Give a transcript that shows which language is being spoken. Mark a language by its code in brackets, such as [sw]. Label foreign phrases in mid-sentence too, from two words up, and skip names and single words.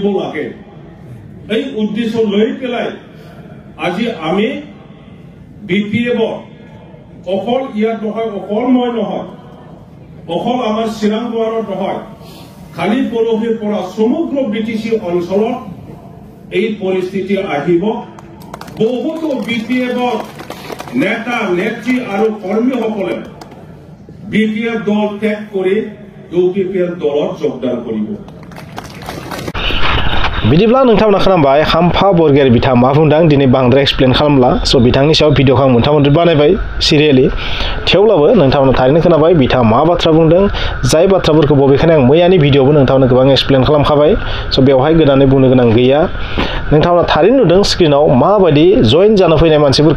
[as] লাগে এই উদ্দেশ্য লৈ পেলাই আজি আমি বিপিএফৰ অকল ইয়াত নহয় অকল মই নহয় অকল আমাৰ চিৰাংদুৱাৰত নহয় খালি পৰহিৰ পৰা সমগ্ৰ বিটিসি অঞ্চলত এই পৰিস্থিতি আহিব বহুতো বিপিএফৰ নেতা নেত্ৰী আৰু কৰ্মীসকলে বিপিএফ দল ত্যাগ কৰি ইউপিপিএল দলত যোগদান কৰিব [brx] बिदिब्ला नोंथांमोना खोनाबाय खाम्फा बरगयारि बिथाङा मा बुंदों दिनै बांद्राय एक्सप्लेन खालामला स' बिथांनि सायाव भिडिअखौ आं मोनथाम बानायबाय सिरियेलि थेवब्लाबो नोंथांमोना थारैनो खोनाबाय बिथाङा मा बाथ्रा बुंदों जाय बाथ्राफोरखौ बबेखानि आं मैयानि भिडिअबो नोंथांमोनो गोबां एक्सप्लेन खालामखाबाय स' बेवहाय गोदानै बुंनो गोनां गैया नोंथांमोना थारैनो नुदों स्क्रिनाव माबायदि जइन जानो फैनाय मानसिफोरखौ